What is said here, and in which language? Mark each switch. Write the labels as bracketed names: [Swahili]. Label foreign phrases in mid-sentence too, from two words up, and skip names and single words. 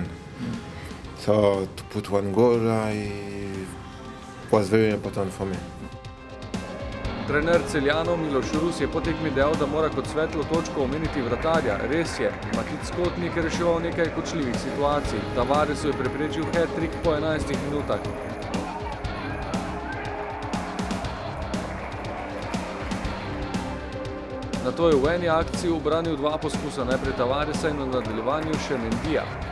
[English] So to put one goal was very important for me. [Slovenian] Trener Celjanov Miloš Rus je po tekmi dejal, da mora kot svetlo točko omeniti vratarja. Res je, Matic Skotnik je reševal nekaj kočljivih situacij. Tavaresu je preprečil hat-trick po 11 minutah. Nato je v eni akciji ubranil 2 poskusa, najprej Tavaresa in v nadaljevanju še Mendyja.